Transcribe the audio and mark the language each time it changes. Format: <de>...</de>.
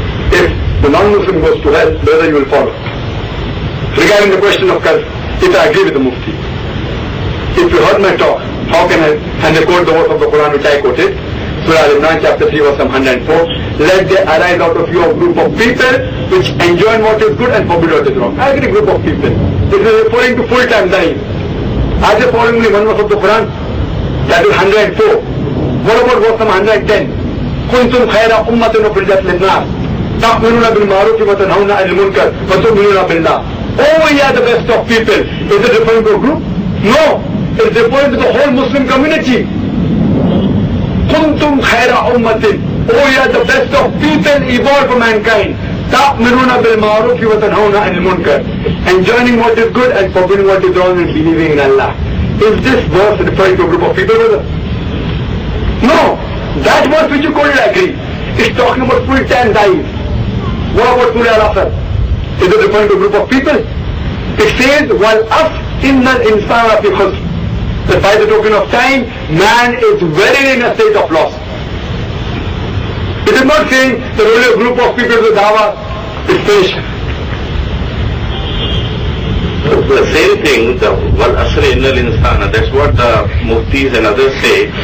<en>If the non-Muslim goes to hell, whether you will follow. Regarding the question of curse, if I agree with the Mufti, if you heard my talk, how can I, and I quote the verse of the Quran which I quoted, Surah Al-Imran chapter 3 verse 104, let there arise out of you a group of people which enjoin what is good and forbid what is wrong. I agree, group of people. This is referring to full-time dying. Are they following only one verse of the Quran? That is 104. What about verse number 110?</en> <ar>كنتم خير أمة أخرجت للناس تأمرون بالمعروف وتنهون عن المنكر وتؤمنون بالله.</ar> <en>Oh, we are the best of people. Is it referring to a group? No. It's referring to the whole Muslim community.</en> <ar>كنتم خير أمة.</ar> <en>Oh, we are the best of people evolved for mankind.</en> <ar>تأمرون بالمعروف وتنهون عن المنكر.</ar> <en>Enjoining what is good and forbidding what is wrong and believing in Allah. Is this verse referring to a group of people, brother? No. That verse which you quoted, I agree. It's talking about full-time dying. What about Surah Al-Asr? Is it referring to a group of people? It says,</en> <ar>وَالْأَفْ إِنَّ الْإِنسَانَ فِي خُسْرٍ.</ar> <en>That by the token of time, man is very in a state of loss. It is not saying that only a group of people with Dawah is finished. The same thing, the</en> <ar>wal asr innal insana,</ar> <en>that's what the muftis and others say.</en>